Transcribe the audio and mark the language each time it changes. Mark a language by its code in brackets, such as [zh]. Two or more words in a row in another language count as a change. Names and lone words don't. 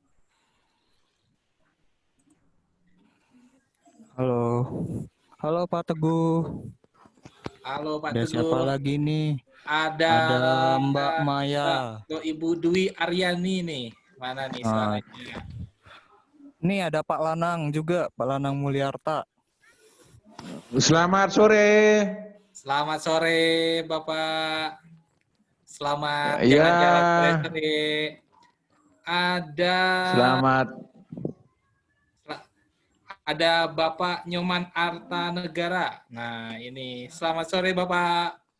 [id] Halo. Halo Pak Teguh. Halo Pak Ada siapa Teguh. lagi nih? Ada Mbak Maya. Ibu Dwi Aryani nih. Mana nih suaranya? Ini ada Pak Lanang juga, Pak Lanang Mulyarta. Selamat sore. Selamat sore Bapak. Selamat Ya. jalan-jalan sore. Ada Selamat ada Bapak Nyoman Arta Negara. Nah, ini selamat sore Bapak.